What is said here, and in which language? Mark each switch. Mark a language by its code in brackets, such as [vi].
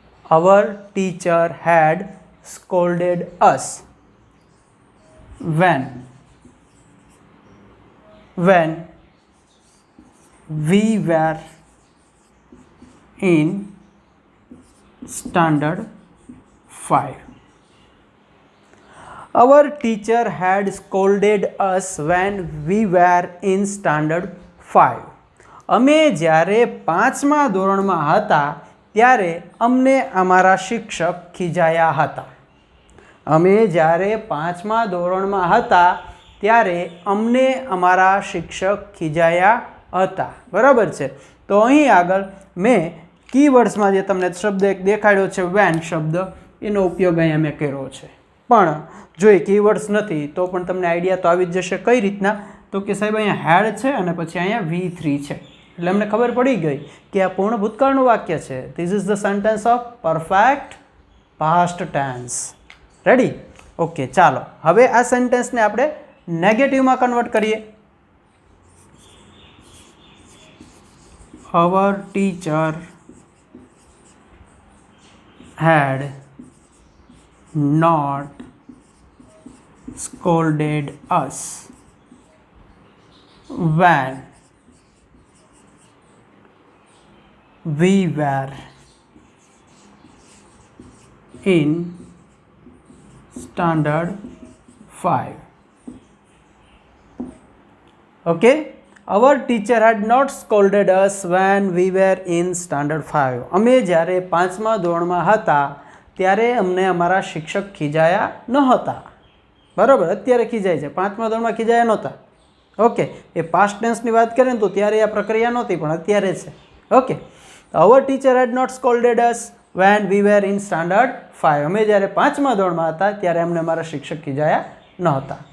[en] Our teacher had scolded us when we were in standard 5. Our teacher had scolded us when we were in standard 5. [gu] અમે જ્યારે 5મા ધોરણમાં હતા ત્યારે અમને અમારા શિક્ષક ખીજાયા હતા. અમે જ્યારે 5મા ધોરણમાં હતા ત્યારે અમને અમારા શિક્ષક ખીજાયા હતા. બરાબર છે. તો અહીં આગળ મેં કીવર્ડ્સમાં જે તમને શબ્દ એક દેખાડ્યો છે વેન શબ્દ, એનો ઉપયોગ અહીંયા મેં કર્યો છે. પણ જો એ કીવર્ડ્સ નથી તો પણ તમને આઈડિયા તો આવી જ જશે. કઈ રીતના? તો કે સાહેબ અહીંયા હેડ છે અને પછી અહીંયા V3 છે, એટલે અમને ખબર પડી ગઈ કે આ પૂર્ણ ભૂતકાળનું વાક્ય છે. [en] This is the sentence of perfect past tense. Ready? [gu] Okay, ચાલો હવે આ સેન્ટેન્સને આપણે નેગેટિવમાં કન્વર્ટ કરીએ. [en] Our teacher had not scolded us when we were in standard 5. Okay, our teacher had not scolded us when we were in standard 5. [gu] અમે જ્યારે 5મા ધોરણમાં હતા ત્યારે અમને અમારા શિક્ષક ખીજાયા ન હતા. બરાબર, અત્યારે ખીજાય છે, 5મા ધોરણમાં ખીજાયા નહોતા. ઓકે, એ પાસ્ટ ટેન્સની વાત કરીએ ને તો ત્યારે આ પ્રક્રિયા નહોતી, પણ અત્યારે છે. [en] Okay, our teacher had not scolded us when we were in standard 5. [gu] અમે જ્યારે 5મા ધોરણમાં હતા ત્યારે અમને અમારા શિક્ષક ખીજાયા ન હતા.